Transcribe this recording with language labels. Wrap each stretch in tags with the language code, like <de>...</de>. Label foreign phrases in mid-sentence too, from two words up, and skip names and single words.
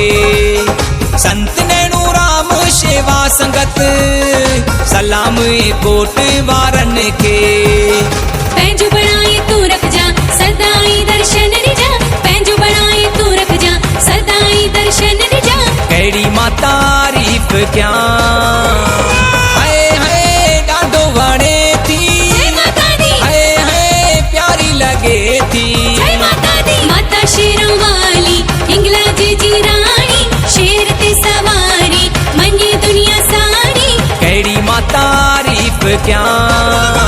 <sd>संत नैणू राम शेवा संगत सलाम कोट वारन के। पैंजो बनाए तू रख जा सदाई दर्शन रिजा, पैंजो बनाए तू रख जा सदाई दर्शन रिजा। कहिड़ी मां तारीफ़ क्या हाय हाय ॾाढो वणे थी,</sd> <pa>जय माता दी,</pa> <sd>हाय हाय प्यारी लगे थी।</sd> <pa>जय माता दी।</pa> <sd>माता शेरों वाली हिंगलाज जी रानी, शेर ते सवारी मञे दुनिया सारी। कहिड़ी मां तारीफ़ क्या</sd>